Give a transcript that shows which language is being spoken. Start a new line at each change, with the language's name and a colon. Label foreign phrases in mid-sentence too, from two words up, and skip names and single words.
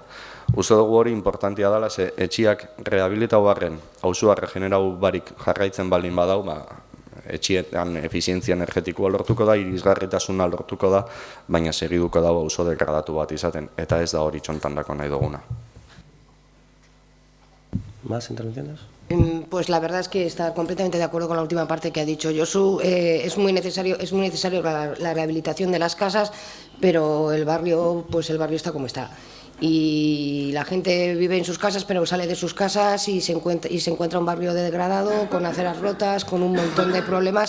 Basque: Uste dugu hori importantia dela, ze etxiak rehabilitau barren, auzoa regenerau barik jarraitzen baldin badau, etxietan efizientzia energetikoa lortuko da, irisgarritasuna lortuko da, baina segiduko dago auzo degradatu bat izaten, eta ez da hori txontandako nahi duguna.
Spanish: ¿Más intervenciones? Pues la verdad es que está completamente de acuerdo con la última parte que ha dicho Josu. Es muy necesario la rehabilitación de las casas, pero el barrio está como está. Y la gente vive en sus casas, pero sale de sus casas y se encuentra un barrio degradado, con aceras rotas, con un montón de problemas.